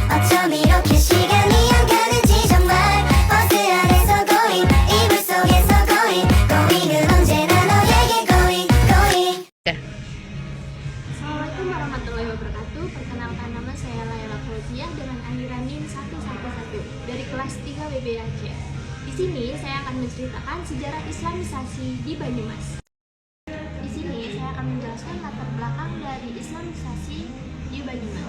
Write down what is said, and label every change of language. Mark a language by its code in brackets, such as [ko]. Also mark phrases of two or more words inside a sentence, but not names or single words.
[ko] 어쩜 이렇게 시간이 안 가는지 정말 버스 안에서 고잉 이불 속에서 고잉은 언제나 너에게 고잉. [ar] السلام عليكم ورحمة الله وبركاته. [id] Perkenalkan, nama saya Laila Fauziah dengan aliran NIM 111 dari kelas 3 WBAC. Di sini saya akan menceritakan sejarah Islamisasi di Banyumas. Di sini saya akan menjelaskan latar belakang dari Islamisasi di Banyumas.